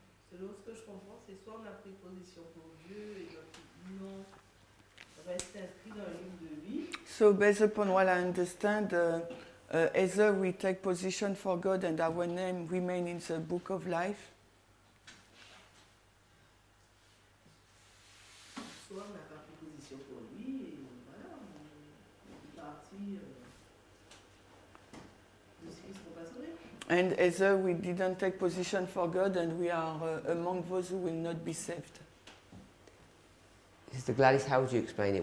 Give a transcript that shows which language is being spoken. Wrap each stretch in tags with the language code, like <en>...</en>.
<fr>selon ce que je comprends, c'est soit on a pris position pour Dieu et notre nom reste inscrit dans le livre de vie,</fr> <en>so based upon what I understand, either we take position for God and our name remain in the book of life,</en> <fr>soit on n'a pas pris position pour lui et voilà, on est parti de ce qui ne seront pas sauvés.</fr> <en>and either we didn't take position for God and we are among those who will not be saved. Sister Gladys, how would you explain it?</en>